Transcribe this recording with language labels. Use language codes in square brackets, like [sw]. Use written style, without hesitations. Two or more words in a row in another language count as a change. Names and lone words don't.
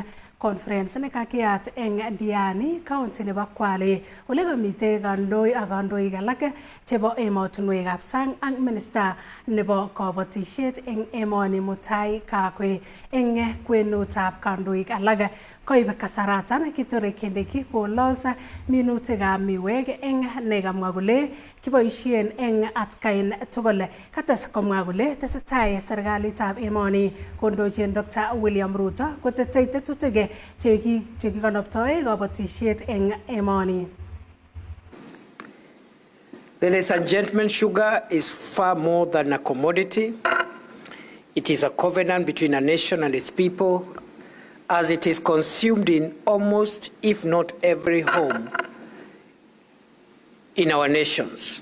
[kln] Conference nekakiyat eng Diani County nebo Kwale ole kamite kandoik alak chebo emotunwekab sang ak minister nebo kabatisiet eng emoni Mutai Kagwe eng kwenutab kandoik alak koib kasaratan Kithure Kindiki kolos minutikab miwek eng nekamwa kole kiboisien eng atkain tugul. Kates komwa kole tesetai serikalitab emoni kondochin Dr. William Ruto kotetei tetutik chekikonoptoi kabatisiet eng emoni. [en] Ladies and gentlemen, sugar is far more than a commodity. It is a covenant between a nation and its people, as it is consumed in almost, if not every home in our nations.